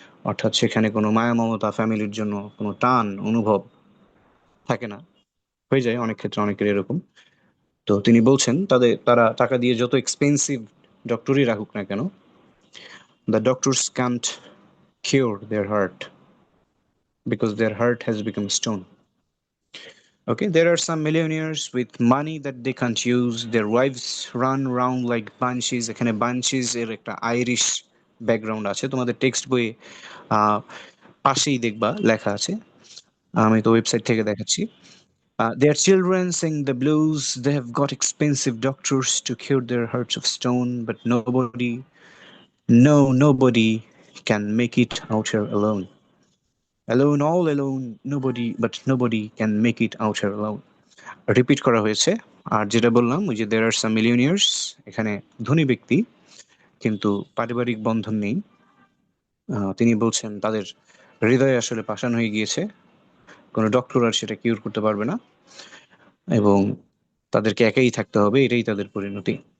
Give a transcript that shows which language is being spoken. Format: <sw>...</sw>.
<bn>অর্থাৎ সেখানে কোনো মায়া মমতা, ফ্যামিলির জন্য কোনো টান অনুভব থাকে না, হয়ে যায় অনেক ক্ষেত্রে অনেকের এরকম। তো তিনি বলছেন তারা টাকা দিয়ে যত এক্সপেন্সিভ ডক্টরই রাখুক না কেন,</bn> <en>The doctors can't cure their heart because their heart has become stone. Okay, there are some millionaires with money that they can't use. Their wives run around like banshees.</en> <bn>এখানে banshees এর একটা Irish background আছে, তোমাদের text বইয়ে পাশেই দেখবা লেখা আছে, আমি তো ওয়েবসাইট থেকে দেখাচ্ছি।</bn> <en>Their children sing the blues. They have got expensive doctors to cure their hearts of stone, but nobody, no, nobody can make it out here alone. Alone, all alone, nobody, but nobody can make it out here alone.</en> <bn>Repeat করা হয়েছে। আর যেটা বললাম ওই যে</bn> <en>there are some millionaires,</en> <bn>এখানে ধনী ব্যক্তি কিন্তু পারিবারিক বন্ধন নেই। তিনি বলছেন তাদের হৃদয়ে আসলে পাষাণ হয়ে গিয়েছে, কোনো ডক্টর আর সেটা কিউর করতে পারবে না, এবং তাদেরকে একাই থাকতে হবে, এটাই তাদের পরিণতি।</bn>